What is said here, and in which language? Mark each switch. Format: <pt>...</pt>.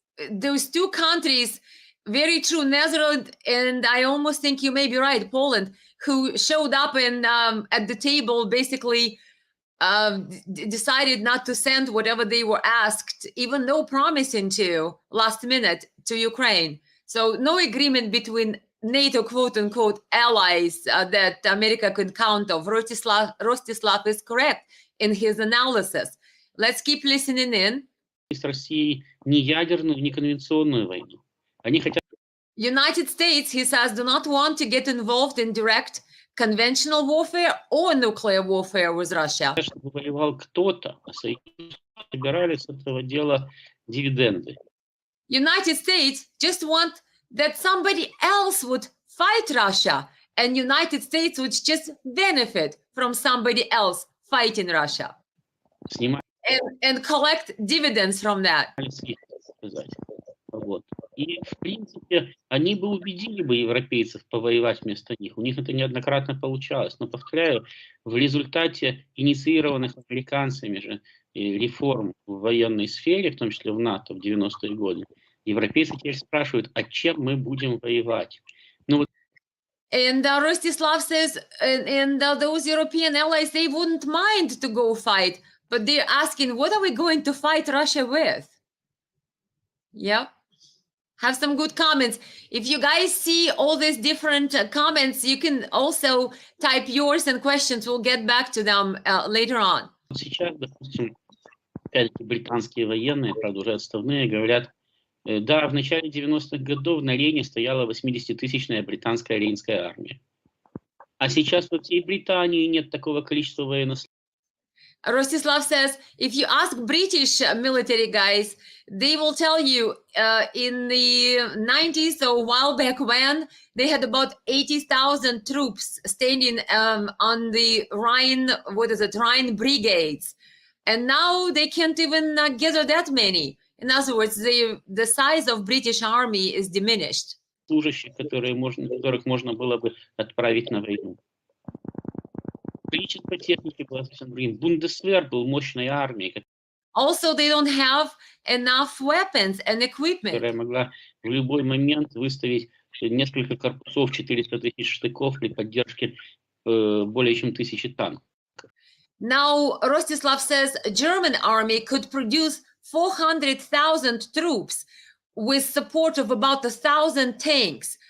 <en>There's two countries, very true, Netherlands, and I almost think you may be right, Poland, who showed up and at the table basically decided not to send whatever they were asked, even though promising to last minute to Ukraine. So no agreement between NATO quote-unquote allies that America could count of. Rostislav is correct in his analysis. Let's keep listening in.</en> <ru>С Россией не ядерную, не конвенционную войну. Они хотят.</ru> <en>United States, he says, do not want to get involved in direct conventional warfare or nuclear warfare with Russia.</en> <ru>Чтобы воевал кто-то, а Соединенные Штаты собирали с этого дела дивиденды.</ru> <en>United States just want that somebody else would fight Russia, and United States would just benefit from somebody else fighting Russia</en> <ru>Снимали</ru> <en>and collect dividends from that.</en> <ru>с них, так сказать. Вот. И, в принципе, они бы убедили бы европейцев повоевать вместо них. У них это неоднократно получалось. Но, повторяю, в результате инициированных американцами же реформ в военной сфере, в том числе в НАТО в 90-е годы, европейцы теперь спрашивают, а чем мы будем воевать? Ну, вот</ru> <en>And Rostislav says, and those European allies, they wouldn't mind to go fight, but they're asking, what are we going to fight Russia with? Yeah. Have some good comments. If you guys see all these different comments, you can also type yours and questions. We'll get back to them later on.</en> <ru>сейчас, допустим, опять-таки британские военные, правда, уже отставные, говорят, да, в начале 90-х годов на Рейне стояла 80-тысячная британская рейнская армия. А сейчас во всей Британии нет такого количества военнослужащих.</ru> <en>Rostislav says, if you ask British military guys, they will tell you in the 90s, so a while back when, they had about 80,000 troops standing on the Rhine, Rhine brigades. And now they can't even gather that many. In other words, the size of British army is diminished.</en> <ru>Служащих, которых можно было бы отправить на войну. Количество техники было совсем другим. Бундесвер был мощной армией,</ru> <en>Also, they don't have enough weapons and equipment.</en> <ru>Которая могла в любой момент выставить несколько корпусов, 400 тысяч штыков при поддержке более чем 1000 танков.</ru> <en>Now, Rostislav says German army could produce 400,000 troops with support of about 1,000 tanks.</en>